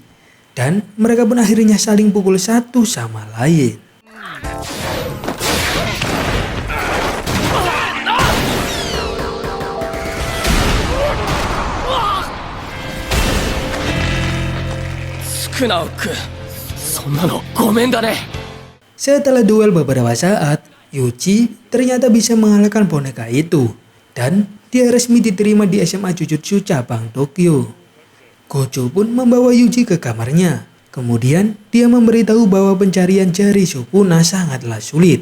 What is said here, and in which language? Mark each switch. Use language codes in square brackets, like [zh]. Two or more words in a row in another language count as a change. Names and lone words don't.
[id] Dan mereka pun akhirnya saling pukul satu sama lain. Sukunaoku, [ja] そんなのごめんだね。 [id] Setelah duel beberapa saat, Yuji ternyata bisa mengalahkan boneka itu. Dan dia resmi diterima di SMA Jujutsu cabang Tokyo. Gojo pun membawa Yuji ke kamarnya. Kemudian dia memberitahu bahwa pencarian jari Sukuna sangatlah sulit.